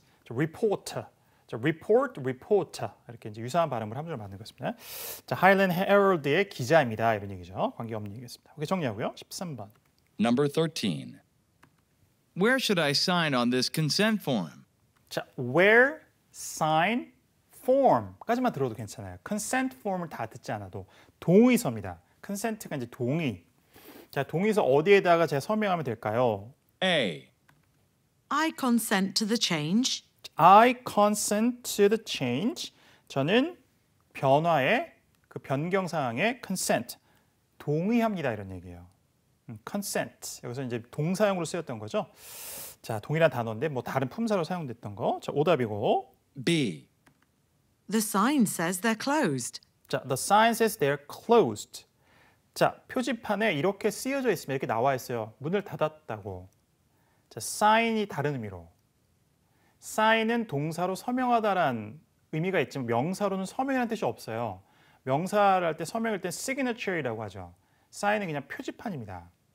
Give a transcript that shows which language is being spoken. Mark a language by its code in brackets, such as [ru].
[en] 자, reporter. [ko] 자, reporter 이렇게 이제 유사한 발음을 함정을 만든 것입니다. 자, Highland Herald의 기자입니다. 이런 얘기죠. 관계없는 얘기겠습니다. 오케이, 정리하고요. 13번. [en] Number 13. Where should I sign on this consent form? [ko] 자, where, sign, form까지만 들어도 괜찮아요. consent form을 다 듣지 않아도 동의서입니다. consent가 이제 동의. 자, 동의서 어디에다가 제가 서명하면 될까요? [en] A. I consent to the change. I consent to the change. [ko] 저는 변화에 그 변경 사항에 consent 동의합니다 이런 얘기예요. consent 여기서 이제 동사용으로 쓰였던 거죠. 자, 동일한 단어인데 뭐 다른 품사로 사용됐던 거. 자, 오답이고. [en] B. The sign says they're closed. 자, the sign says they're closed. [ko] 자, 표지판에 이렇게 쓰여져 있으면 이렇게 나와 있어요. 문을 닫았다고. 자, sign이 다른 의미로. sign은 동사로 서명하다란 의미가 있지만 명사로는 서명이라는 뜻이 없어요. 명사를 할 때 서명할 때 signature이라고 하죠. sign은 그냥 표지판입니다.